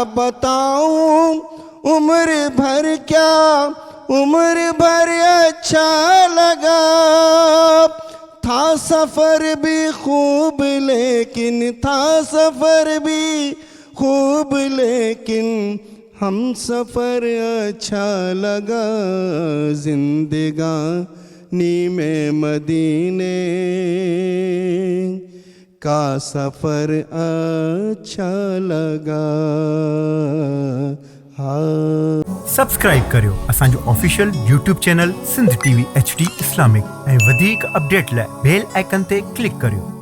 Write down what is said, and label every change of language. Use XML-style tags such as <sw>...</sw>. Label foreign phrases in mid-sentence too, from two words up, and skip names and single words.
<ur>بتاؤں عمر بھر، کیا عمر بھر اچھا لگا، تھا سفر بھی خوب لیکن، تھا سفر بھی خوب لیکن ہم سفر اچھا لگا، زندگانی میں مدینے کا سفر اچھا لگا۔</ur> <sd>سبسڪرائب करियो असांजो</sd> <en>official YouTube channel</en> <sd>सिंध TV HD इस्लामिक ऐं वधीक अपडेट लाइ</sd> <en>bell icon</en> <sd>ते क्लिक करियो।</sd>